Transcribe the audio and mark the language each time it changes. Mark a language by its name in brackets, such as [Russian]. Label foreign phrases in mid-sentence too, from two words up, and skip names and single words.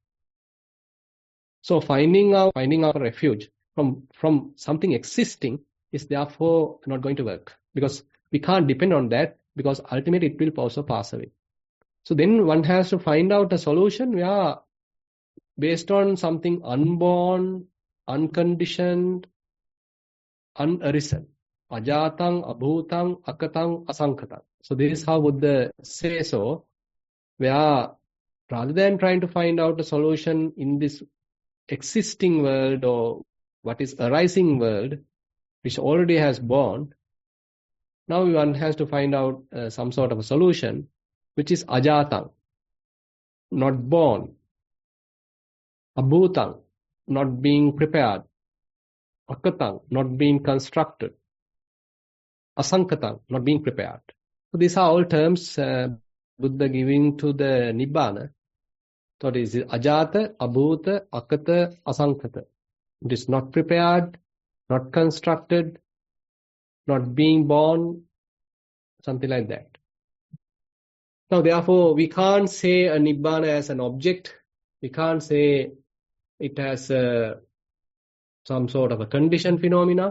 [English] So finding our refuge from something existing is therefore not going to work because we can't depend on that because ultimately it will also pass away. So then one has to find out a solution where based on something unborn, unconditioned, unarisen. [Pali] Ajatang, abhutang, akatang, asankatang. [English] So this is how Buddha says so, where rather than trying to find out a solution in this existing world or what is arising world, which already has born, now one has to find out some sort of a solution, which is ajatang, not born, abhutang, not being prepared, akatang, not being constructed, asankatang, not being prepared. So these are all terms Buddha giving to the Nibbana. So it is [Pali] ajata, abhuta, akata, asankata. [English] It is not prepared, not constructed, not being born, something like that. Now, therefore, we can't say a Nibbana as an object. We can't say it has some sort of a conditioned phenomena.